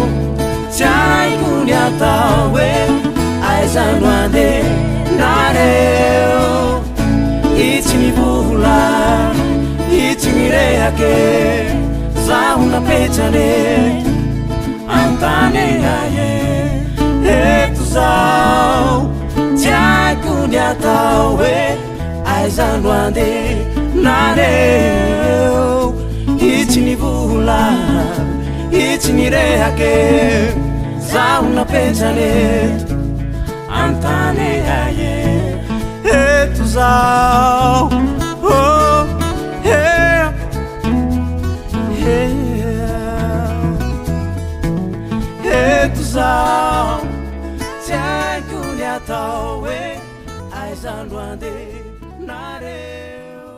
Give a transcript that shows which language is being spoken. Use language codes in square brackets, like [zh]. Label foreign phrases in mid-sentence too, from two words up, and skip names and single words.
[mg] tsy haiko ny atao hoe aizano ande nareo itsy ny vola itsy ny rehake zaho napetsareto antane aye eto zao tsy haiko ny atao hoe aizano ande nareo itsy ny vola itsy ny rehake zaho napetsareto antane aye eto zao [en] oh, yeah, yeah. [mg] Eto zao tsy haiko ny atao hoe aizano ande nareo